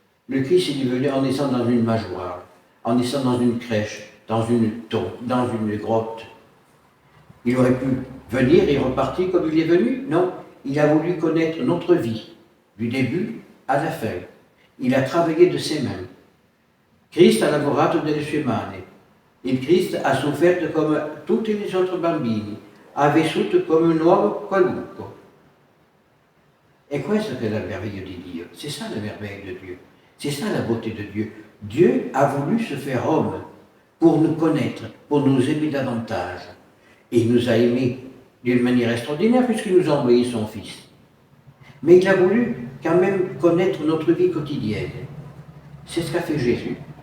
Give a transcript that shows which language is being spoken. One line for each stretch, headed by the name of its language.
French: Le Christ est venu en naissant dans une mangeoire, en naissant dans une crèche, dans une tombe, dans une grotte. Il aurait pu venir et repartir comme il est venu? Non. Il a voulu connaître notre vie, du début à la fin. Il a travaillé de ses mains.
Italian: Christ ha lavorato delle sue mani. Il Christ ha sofferto come tutti gli altri bambini, ha vissuto come un uomo qualunque. E questo che è la merveille di Dio.
French: C'est ça la merveille de Dieu. C'est ça la beauté de Dieu. Dieu a voulu se faire homme pour nous connaître, pour nous aimer davantage. Et il nous a aimés d'une manière extraordinaire puisqu'il nous a envoyé son Fils. Mais il a voulu quand même connaître notre vie quotidienne. C'est ce qu'a fait Jésus.